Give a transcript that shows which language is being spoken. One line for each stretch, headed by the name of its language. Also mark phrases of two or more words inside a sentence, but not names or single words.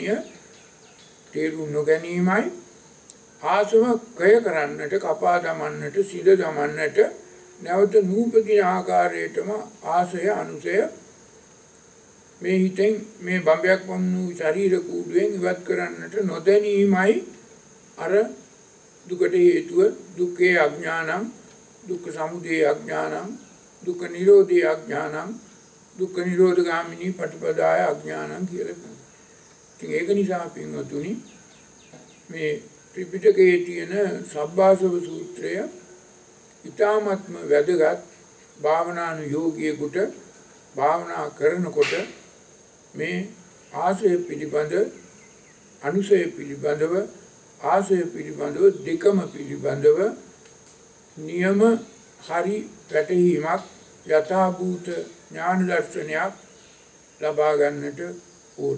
Sinhala: තේරුම් නොගැනීමයි ආසව කය කරන්නට කපා දමන්නට සිද දමන්නට නැවත නූපදින ආකාරයටම ආසය අනුසය මේ හිතෙන් මේ බඹයක් වුණු ශරීර කූඩුවෙන් ඉවත් කරන්නට නොදැනීමයි අර දුකට හේතුව
Pali: දුක්ඛේ අඥානං දුක්ඛ සමුදය අඥානං දුක්ඛ නිරෝධේ අඥානං දුක්ඛ නිරෝධගාමිනී පටිපදාය අඥානං
Sinhala: කියලා කියනවා. ඉතින් ඒක නිසා පින්වතුනි මේ ත්‍රිපිටකයේ තියෙන සබ්බාසව සූත්‍රය ඊ타ත්ම වැදගත් භාවනානුයෝගියෙකුට භාවනා කරනකොට මේ ආසය පිළිබඳ අනුසය පිළිබඳව ආසය පිළිබඳව දෙකම පිළිබඳව නියම හරි වැටහීමක් යථාභූත ඥාන දර්ශනයක් ලබා ගන්නට ඕන.